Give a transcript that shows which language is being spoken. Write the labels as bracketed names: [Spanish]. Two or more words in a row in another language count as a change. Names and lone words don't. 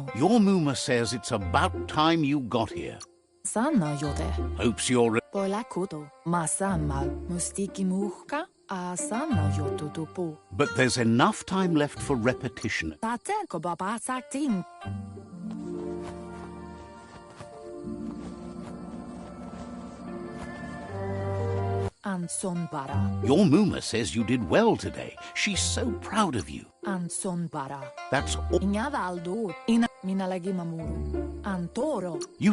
[English] Your Muma says it's about time you got here. Sana yote. Hopes you're... Pola kuto. Masamal. Mustiki muhka. Asana yoto tupu. But there's enough time left for repetition. Tate ko baba sakting. Anson bara. Your Muma says you did well today. She's so proud of you. Anson bara. That's all. Inyadaldo. Ina minalagi mamuru. Antoro. You...